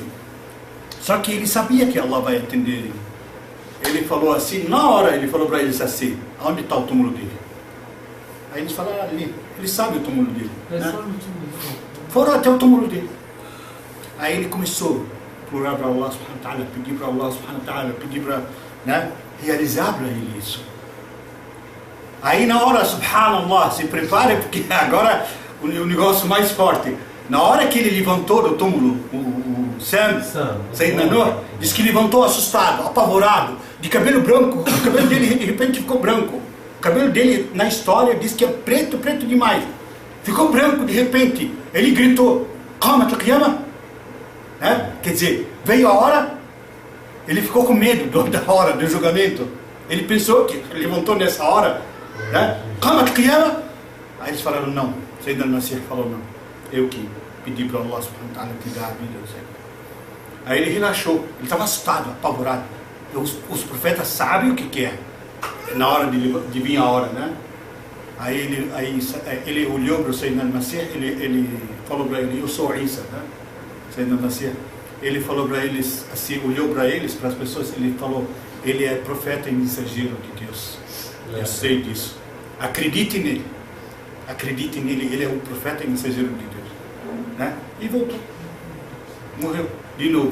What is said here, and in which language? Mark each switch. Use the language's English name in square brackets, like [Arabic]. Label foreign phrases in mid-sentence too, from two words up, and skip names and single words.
[Portuguese] Só que ele sabia que Allah vai atender ele. Ele falou assim, na hora ele falou para eles assim, onde está o túmulo dele? Aí eles falaram ali, ele sabe o túmulo dele. Né? Foram até o túmulo dele. Aí ele começou a implorar para [Arabic] الله سبحانه وتعالى, [Portuguese] pedir para [Arabic] الله سبحانه وتعالى, [Portuguese] pedir para, né, realizar para ele isso. Aí na hora, subhanallah, se prepare porque agora o negócio mais forte. Na hora que ele levantou do túmulo, o Sam, Sayyidina Nuh, diz que levantou assustado, apavorado, de cabelo branco, o cabelo dele de repente ficou branco. O cabelo dele, na história, diz que é preto demais. Ficou branco de repente. Ele gritou, [Arabic] قامت القيامة, [Portuguese] né? Quer dizer, veio a hora, ele ficou com medo da hora do julgamento. Ele pensou que levantou nessa hora, né? [Arabic] قامت قيامة. [Portuguese] Aí eles falaram não. Sayyidina al-Masih falou não. Eu que pedi para [Arabic] الله سبحانه وتعالى [Portuguese] te dar a vida. Aí ele relaxou. Ele estava assustado, apavorado. Os profetas sabem o que é na hora de vir a hora, né? Aí ele olhou para o Sayyidina al-Masih, ele falou para ele, eu sou Isa, né? Sayyidina al-Masih. Ele falou para eles, assim, olhou para eles, para as pessoas, ele falou, ele é profeta e mensageiro de Deus. Eu sei disso. Acredite nele. Acredite nele, ele é o profeta e mensageiro de Deus. Né? E voltou. Morreu de novo.